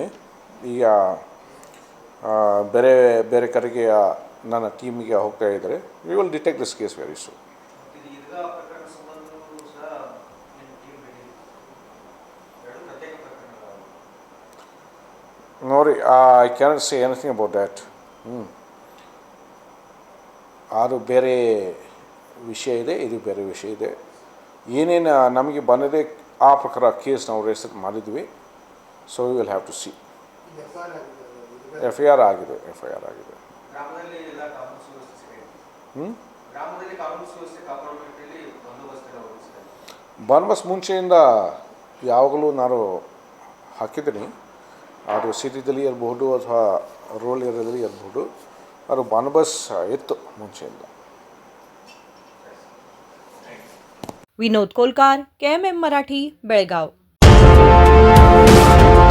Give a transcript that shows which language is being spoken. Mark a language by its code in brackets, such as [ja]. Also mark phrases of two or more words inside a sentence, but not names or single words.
[kn] ಈಗ ಬೇರೆ ಬೇರೆ ಕಡೆಗೆ ನನ್ನ ಟೀಮಿಗೆ ಹೋಗ್ತಾ ಇದ್ದಾರೆ। [en] We will detect this case very soon. ನೋಡಿ, I cannot say anything about that. [kn] ಅದು ಬೇರೆ ವಿಷಯ ಇದೆ, ಇದು ಬೇರೆ ವಿಷಯ ಇದೆ। ಏನೇನು ನಮಗೆ ಬಂದಿದೆ ಆ ಪ್ರಕಾರ ಕೇಸ್ ನಾವು ರಿಜಿಸ್ಟರ್ ಮಾಡಿದ್ವಿ। [en] So we will have to see. FIR ಆಗಿದೆ। [kn] ಬಂದೋಬಸ್ತ್ ಮುಂಚೆಯಿಂದ ಯಾವಾಗಲೂ ನಾನು ಹಾಕಿದ್ದೀನಿ, ಅದು ಸಿಟಿದಲ್ಲಿ ಇರಬಹುದು ಅಥವಾ [en] rural area [kn] ಇರಬಹುದು, ಅದು ಬಂದೋಬಸ್ತ್ ಇತ್ತು ಮುಂಚೆಯಿಂದ। [mr] विनोद कोलकार, KMM मराठी, बेळगाव।